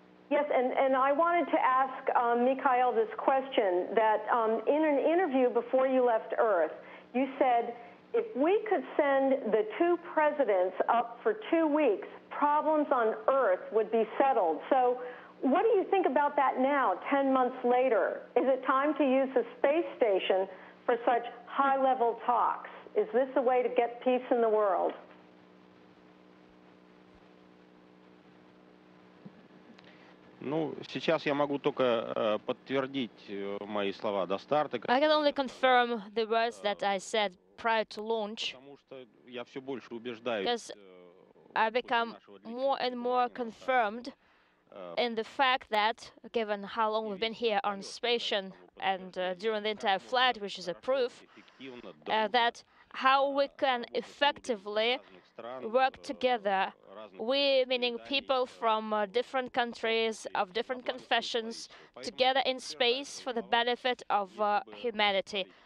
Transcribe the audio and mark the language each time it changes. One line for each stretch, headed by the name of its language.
English: Yes, and I wanted to ask Mikhail this question, that in an interview before you left Earth, you said, if we could send the two presidents up for 2 weeks, problems on Earth would be settled. So what do you think about that now, 10 months later? Is it time to use the space station for such high-level talks? Is this a way to get peace in the world?
Russian: Сейчас я могу только подтвердить мои слова до старта.
English: I can only confirm the words that I said prior to launch, because I become more and more confirmed in the fact that, given how long we've been here on station and during the entire flight, which is a proof, that how we can effectively work together, we, meaning people from different countries, of different confessions, together in space for the benefit of humanity.